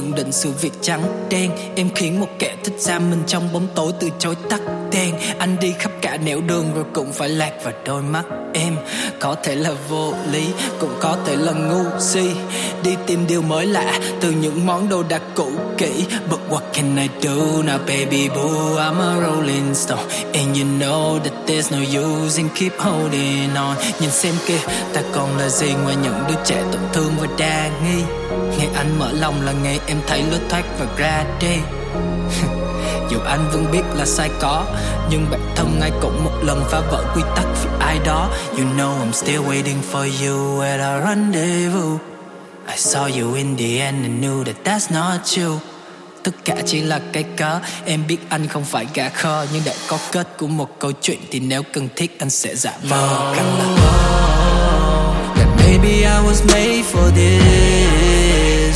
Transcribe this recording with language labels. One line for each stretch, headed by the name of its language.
Vietnamese: Sự việc trắng đen, em khiến một kẻ thích ra mình trong bóng tối từ chối tắt đèn. Anh đi khắp cả nẻo đường rồi cũng phải lạc vào đôi mắt em. Có thể là vô lý, cũng có thể là ngu si. Đi tìm điều mới lạ từ những món đồ đặc cũ kỹ.
English: But what can I do now, baby boo? I'm a rolling stone, and you know that there's no use in keep holding on.
Vietnamese: Nhìn xem kia, ta còn là gì ngoài những đứa trẻ tổn thương và đa nghi? Ngày anh mở lòng là ngày em thấy lối thoát và ra đi. Dù anh vẫn biết là sai có, nhưng bản thân ai cũng một lần phá vỡ quy tắc vì ai đó.
English: You know I'm still waiting for you at a rendezvous. I saw you in the end and knew that that's not you.
Vietnamese: Tất cả chỉ là cái cớ, em biết anh không phải gà khờ, nhưng đã có kết của một câu chuyện thì nếu cần thiết anh sẽ giả vờ. Càng là
English: that maybe I was made for this.